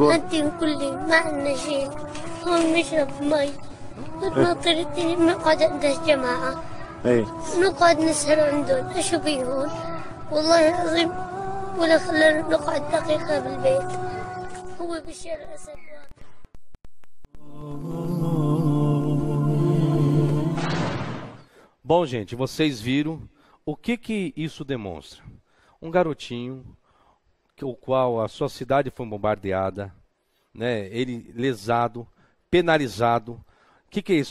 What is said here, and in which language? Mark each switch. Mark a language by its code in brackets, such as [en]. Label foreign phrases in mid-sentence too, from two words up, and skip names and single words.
[ar] هدين كلي ما عندنا شيء. هون نشرب مي ناطرتني بنقعد عند الجماعة. ايه نقعد نسهر عندهم. اشو بيه هون؟ والله العظيم ولا خلانا نقعد دقيقة بالبيت. هو بشار الأسد. [pt] Bom, gente, vocês viram o que isso demonstra? Um garotinho, o qual a sua cidade foi bombardeada, né? Ele lesado, penalizado. O que é isso?